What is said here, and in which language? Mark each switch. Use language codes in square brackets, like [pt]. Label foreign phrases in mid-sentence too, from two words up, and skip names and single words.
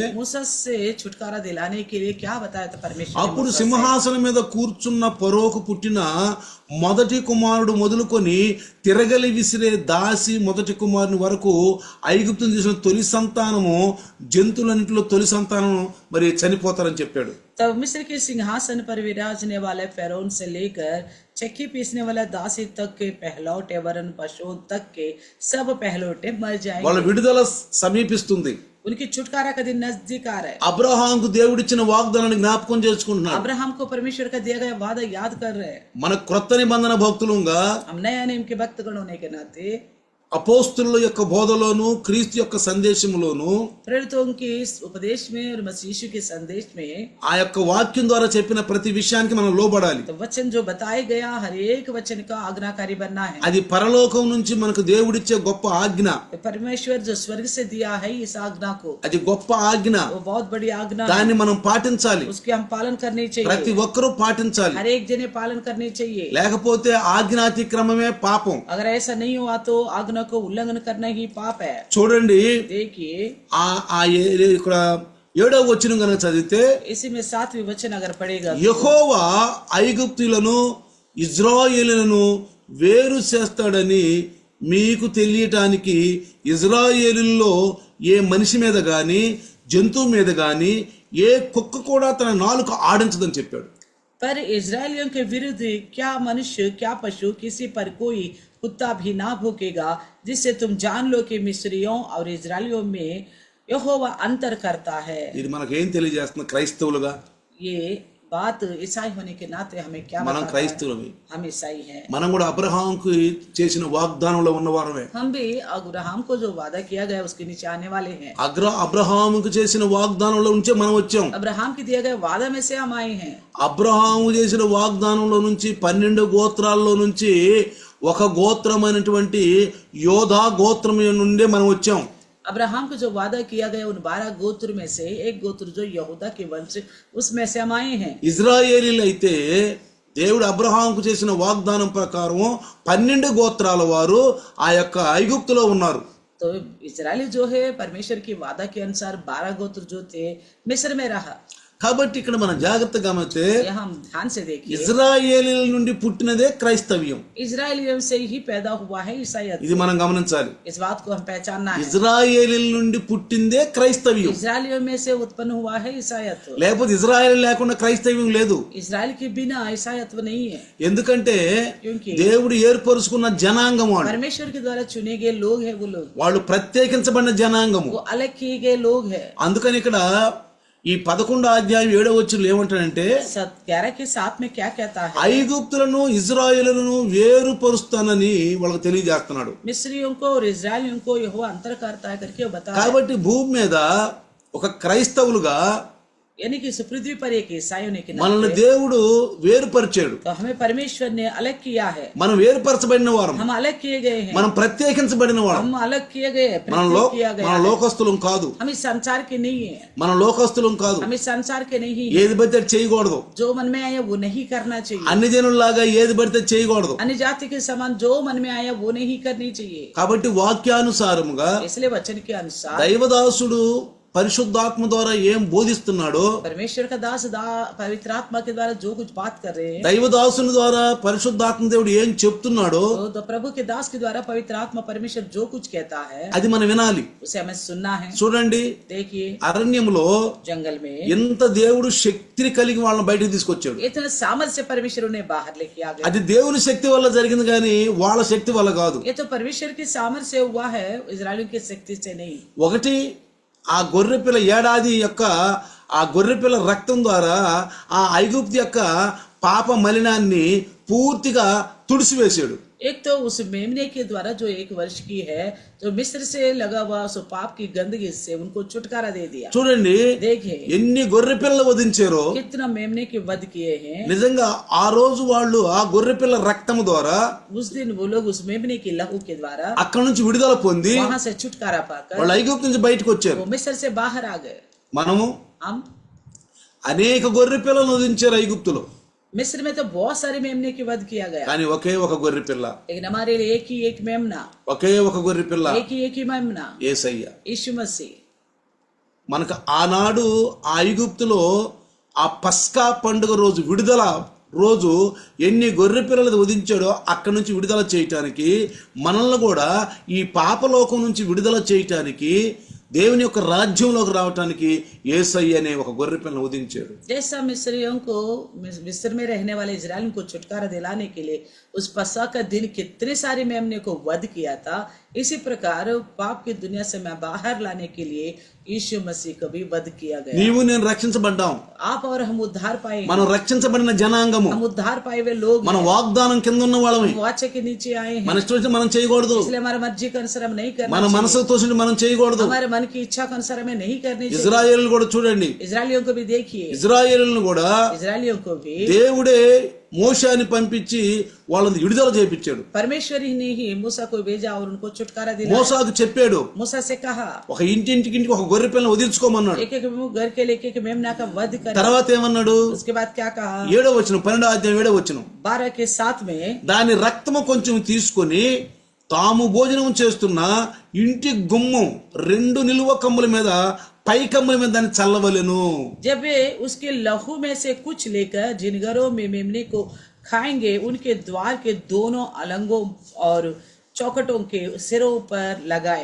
[hi] मूसा से छुटकारा दिलाने के लिए क्या बताया था परमेश्वर ने [te] అప్పుడు [hi] मूसा से? [te] సింహాసనం మీద కూర్చున్న ఫరోకు పుట్టిన మొదటి కుమారుడు మొదలుకొని తిరగలి విసిరే దాసి మొదటి కుమారుని వరకు ఐగుప్తును తీసిన తొలి సంతానము, జంతువులన్నింటిలో తొలి సంతానము మరి చనిపోతారని చెప్పాడు. [hi] तब मिस्र के सिंहासन पर विराजने वाले फेरोन से लेकर चक्की पीसने वाला दासी तक के पहलौटे वरन पशुओं तक के सब पहलौटे मर [te] వాళ్ళ [hi] जाएंगे. [te] విడుదల సమీపిస్తుంది. [hi] उनकी छुटकारा का दिन नजदीक आ रहा है. [te] అబ్రహాంకు దేవుడిచ్చిన వాగ్దానాన్ని జ్ఞాపకం చేసుకుంటున్నాడు. [hi] अब्राहम को परमेश्वर का दिया गया वादा याद कर रहे हैं. [te] మన క్రొత్త నిబంధన భక్తులుగా [hi] हम नया नियम के भक्तगण होने के नाते [te] అపోస్తుల యొక్క బోధలోను క్రీస్తు యొక్క సందేశములోను [hi] प्रेरितों के इस उपदेश में और मसीह यीशु के संदेश में [te] ఆ యొక్క వాక్యం ద్వారా చెప్పిన ప్రతి విషయానికి మనం లోబడాలి. [hi] तो वचन जो बताया गया हर एक वचन का आज्ञाकारी बनना है. [te] అది పరలోకం నుంచి మనకు దేవుడిచ్చే గొప్ప ఆజ్ఞ. [hi] तो परमेश्वर जो स्वर्ग से दिया है इस आज्ञा को, [te] అది గొప్ప ఆజ్ఞ. [hi] वो बहुत बड़ी आज्ञा है. [te] దాన్ని మనం పాటించాలి. [hi] उसके हम पालन करनी [te] ప్రతి [hi] चाहिए. [te] ఒక్కరూ పాటించాలి. [hi] हर एक जने पालन करनी चाहिए. [te] లేకపోతే ఆజ్ఞాతిక్రమమే పాపం. [hi] अगर ऐसा नहीं हुआ तो आज्ञा को उल्लंघन करना ही पाप है. [te] చూడండి, [hi] देखिए [te] ఇక్కడ 7వ వచనం కనుక చదివితే, [hi] इसी में 7वीं वचन अगर पढ़ेगा तो, [te] యెహోవా ఐగుప్తులను ఇజ్రాయేలులను వేరు చేస్తాడని మీకు తెలియటానికి ఇజ్రాయేలుల్లో ఏ మనిషి మీద గాని జంతువు మీద గాని ఏ కుక్క కూడా తన నాలుక ఆడించదని చెప్పాడు. [hi] पर इजरायलियों के विरुद्ध क्या मनुष्य क्या पशु किसी पर कोई कुत्ता भी ना भूकेगा, जिससे तुम जान लो कि मिस्रियों और इजरायलियों में यहोवा अंतर करता है. [te] ఇది మనకేం తెలియజేస్తుంది? క్రైస్తవులుగా [hi] ये बात ईसाई होने के नाते हमें क्या [te] మనం [hi] बताता है? [te] క్రైస్తవులమే. [hi] हम ईसाई हैं. [te] మనం కూడా అబ్రహాంకు చేసిన వాగ్దానంలో ఉన్నవారమే. [hi] हम भी अब्राहम को जो वादा किया गया उसके नीचे आने वाले हैं. [te] అబ్రహాముకు చేసిన వాగ్దానంలో నుంచే మనం వచ్చాం. [hi] अब्राहम के दिए गए वादा में से हम आए हैं. [te] అబ్రహాము చేసిన వాగ్దానంలో నుంచి 12 గోత్రాల్లో నుంచి ఒక గోత్రమైనటువంటి యోధా గోత్రం నుండే మనం వచ్చాం. [hi] अब्राहम को जो वादा किया गया उन 12 गोत्र में से एक गोत्र जो यहूदा के वंश उसमें से हम आए हैं. [te] ఇజ్రాయేలీలు అయితే దేవుడు అబ్రహాంకు చేసిన వాగ్దానం ప్రకారం 12 గోత్రాల వారు ఆ యొక్క ఐగుప్తులో ఉన్నారు. [hi] तो इजरायली जो है परमेश्वर की वादा के अनुसार 12 गोत्र जो थे मिस्र में रहा. [te] కాబట్టి ఇక్కడ మనం జాగ్రత్తగా గమనిస్తే [hi] यह हम ध्यान से देखिए, [te] ఇజ్రాయేలీల నుండి పుట్టినదే క్రైస్తవ్యం. [hi] इजरायलियों से ही पैदा हुआ है ईसाईयत. [te] ఇది మనం గమనించాలి. [hi] इस बात को हम पहचानना है. [te] ఇజ్రాయేలీల నుండి పుట్టిందే క్రైస్తవ్యం. [hi] इजरायलियों में से उत्पन्न हुआ है ईसाईयत. [te] లేకపోతే ఇజ్రాయేల్ లేకుండా క్రైస్తవ్యం లేదు. [hi] इजराइल के बिना ईसाईयत नहीं है. [te] ఎందుకంటే [hi] क्योंकि [te] దేవుడు ఏర్పరుచుకున్న జనాంగం వాళ్ళు. [hi] परमेश्वर के द्वारा चुने गए लोग हैं वो लोग. [te] వాళ్ళు ప్రత్యేకించబడిన జనాంగము. [hi] वो अलग किए गए लोग हैं. [te] అందుకని ఇక్కడ ఈ 11వ అధ్యాయం 7వ వచనంలో ఏమంటాడంటే, [hi] 11 के 7 में क्या कहता है? [te] ఐగుప్తులను ఇజ్రాయేలులను వేరుపరుస్తానని వాళ్ళకి తెలియజేస్తున్నాడు. [hi] मिस्रियों को और इजरायलियों को यहोवा अंतर करता है करके वो बता. [te] కాబట్టి భూమి మీద ఒక క్రైస్తవులుగా [hi] यानी कि इस पृथ्वी पर एक ईसाई होने के [te] మనల్ని [hi] नाते [te] దేవుడు వేరుపరిచాడు. [hi] तो हमें परमेश्वर ने अलग किया है. [te] మనం వేరుపరచబడిన వారం. [hi] हम अलग किए गए हैं. [te] మనం ప్రత్యేకించబడిన వారం. [hi] हम अलग किए गए हैं, [te] మనం [hi] प्रत्येक किया गया [te] మన [hi] है. [te] లోకస్తులం కాదు. [hi] हम इस संसार के नहीं है. [te] మనం లోకస్తులం కాదు. [hi] हम इस संसार के नहीं है. [te] ఏది పడితే అది చేయకూడదు. [hi] जो मन में आया वो नहीं करना चाहिए. [te] అన్ని జనుల్లాగా ఏది పడితే చేయకూడదు. [hi] अन्य जाति के समान जो मन में आया वो नहीं करनी चाहिए. [te] కాబట్టి వాక్యానుసారముగా [hi] इसलिए वचन के अनुसार [te] దైవదాసుడు పరిశుద్ధాత్మ ద్వారా ఏం బోధిస్తున్నాడో, [hi] परमेश्वर का दास पवित्र आत्मा के द्वारा जो कुछ बात कर रहे हैं, [te] దైవదాసుని ద్వారా పరిశుద్ధాత్మ దేవుడు ఏం చెప్తున్నాడో [hi] तो प्रभु के दास के द्वारा पवित्र आत्मा परमेश्वर जो कुछ कहता है [te] అది మనం వినాలి. [hi] उसे हमें सुनना है. [te] చూడండి, [hi] देखिए [te] అరణ్యంలో [hi] जंगल में [te] ఎంత దేవుడు శక్తిని కలిగి వాళ్ళని బయటకు తీసుకొచ్చాడు. [hi] इतना सामर्थ्य से परमेश्वर उन्हें बाहर लेके आ गया. [te] అది దేవుని శక్తి వల్ల జరిగింది కానీ వాళ్ళ శక్తి వల్ల కాదు. [hi] ये तो परमेश्वर की सामर्थ्य से हुआ है, इजरायलियों की शक्ति से नहीं. [te] ఒకటి, ఆ గొర్రెపిల్ల ఏడాది యొక్క ఆ గొర్రెపిల్ల రక్తం ద్వారా ఆ ఐగుప్తు యొక్క పాప మలినాన్ని పూర్తిగా తుడిసివేశాడు. [hi] एक तो उस मेमने के द्वारा जो 1 वर्ष की है, जो मिस्र से लगा हुआ सो पाप की गंदगी से उनको छुटकारा दे दिया. [te] చూడండి, [hi] देखिए [te] ఎన్ని గొర్రెపిల్లలు వధించారో. [hi] कितना मेमने के वध किए हैं. [te] నిజంగా ఆ రోజు వాళ్ళు ఆ గొర్రెపిల్ల రక్తము ద్వారా [hi] उस दिन वो लोग उस मेमने की लहू के द्वारा [te] అక్కడ నుంచి విడుదల పొంది [hi] वहां से छुटकारा पाकर [te] వాళ్ళు ఐగుప్తు నుంచి బయటకు వచ్చారు. [hi] वो मिस्र से बाहर आ गए. [te] మనము [hi] हम [te] అనేక గొర్రెపిల్లలను వధించారు ఐగుప్తులో, [hi] मिस्र में तो बहुत सारे मेमने की वध किया गया, [te] కానీ ఒకే ఒక గొర్రెపిల్ల, [hi] लेकिन हमारे लिए एक ही एक मेमना, [te] ఒకే ఒక గొర్రెపిల్ల [hi] एक ही मेमना, [te] యేసయ్య. [hi] यीशु मसीह. [te] మనకు ఆనాడు ఆ ఐగుప్తులో ఆ పస్కా పండుగ రోజు విడుదల రోజు ఎన్ని గొర్రె పిల్లలు వధించాడో అక్కడి నుంచి విడుదల చేయటానికి, మనల్ని కూడా ఈ పాపలోకం నుంచి విడుదల చేయటానికి, దేవుని యొక్క రాజ్యంలోకి రావటానికి యేసయ్య అనే ఒక గొర్రె పిల్లను వధించాడు. [hi] जैसा मिस्रियों को मिस्र में रहने वाले इजराइलियों को छुटकारा दिलाने के लिए उस पस्का का दिन कितने सारे मेमने को वध किया था, इसी प्रकार पाप की दुनिया से मैं बाहर लाने के लिए यीशु मसीह को भी वध किया गया. [te] నీవు నేను రక్షించబడ్డాం. [hi] आप और हम उद्धार पाए, [te] మనం రక్షించబడిన జనాంగము, [hi] हम उद्धार पाए हुए लोग, [te] మన వాగ్దానం కింద ఉన్న వాళ్ళమే. [hi] हम वाचा के नीचे आए हैं, [te] మన ఇష్టం వచ్చి మనం చేయకూడదు. [hi] इसलिए हमारे मर्जी के अनुसार हम नहीं करना [te] మన [hi] चाहिए. [te] మనసుకు తోచింది మనం చేయకూడదు. [hi] हमारे मन की इच्छा के अनुसार हमें नहीं करनी चाहिए. [te] ఇజ్రాయేలు కూడా చూడండి, [hi] इजरायलियों को भी देखिए, [te] ఇజ్రాయేలును కూడా [hi] इजरायलियों को भी [te] దేవుడే మోషేని పంపించి వాళ్ళని విడుదల చేయించాడు. [hi] परमेश्वर ही ने ही मूसा को भेजा और उनको छुटकारा दिलाया. [te] మోసాకు చెప్పాడు, [hi] मूसा से कहा [te] ఒక ఇంటింటికి ఒక గొర్రె పిల్లని వదిలించుకోమన్నాడు. [hi] एक घर के लेके एक मेमना का वध कर. [te] తర్వాత ఏమన్నాడు? [hi] उसके बाद क्या कहा? [te] 7వ వచనం, 12వ అధ్యాయం 7వ వచనం, [hi] 12 के 7 में [te] దాని రక్తము కొంచెం తీసుకొని తాము భోజనం చేస్తున్న ఇంటి గుమ్మం 2 నిలువ కమ్ముల మీద పై కమ్ముల మీద దాన్ని చల్లవలెను. [hi] जब वे उसके लहू में से कुछ लेकर जिन घरों में मेमने को खाएंगे उनके द्वार के दोनों अलंगों और चौखटों के सिरों पर लगाए.